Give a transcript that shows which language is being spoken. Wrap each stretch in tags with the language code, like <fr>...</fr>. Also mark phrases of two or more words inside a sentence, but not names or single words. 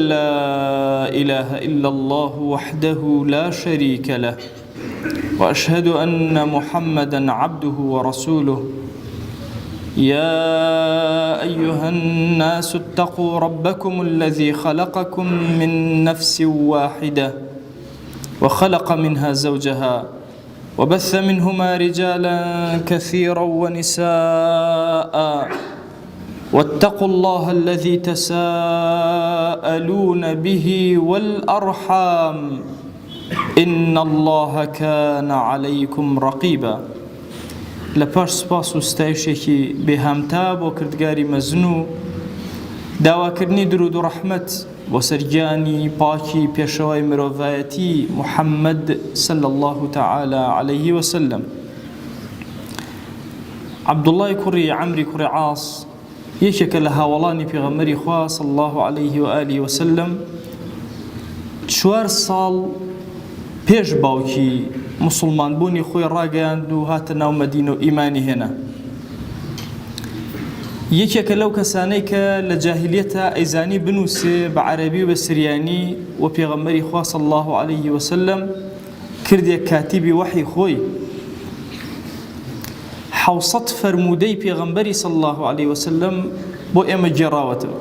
<ar>لا إله إلا الله وحده لا شريك له وأشهد أن محمدًا عبده ورسوله يا أيها الناس اتقوا ربكم الذي خلقكم من نفس واحدة وخلق منها زوجها وبث منهما رجالا كثيرا ونساء واتقوا الله الذي تساءلون به والأرحام إن الله كان عليكم رقيبا</ar> <ckb>لپاش سپاس و ستایشێکی بێهامتا بۆ کردگاری مەزن و داواکردنی درود و ڕەحمەت بۆ سەرگیانی پاکی پێشەوای مرۆڤایەتی محەممەد</ckb> <ar>صلی الله تعالی عليه وسلم.</ar> <ckb>عەبدوڵڵای کوڕی عەمری کوڕی عاص یەکێکە لە هاوڵانی پێغەمبەری خوا</ckb> <ar>صلی الله عليه وآله وسلم</ar> <ckb>4 ساڵ پێش باوکی مسلمان بوونی خۆی ڕاگەیاند و هاتە ناو مەدینە و ئیمانی هێنا. یەکێکە لەو کەسانەی کە لە جاهیلیەتە ئەیزانی بنووسێ بە عەرەبی و بە سریانی و پێغەمبەری خوا</ckb> <ar>صلی الله عليه وسلم</ar> <ckb>کردێک کاتیبی وحی خۆی 700 فەرموودەی پێغەمبەری</ckb> <ar>صلی الله عليه وسلم</ar> <ckb>بۆ ئێمە گێڕاوەتەوە.</ckb>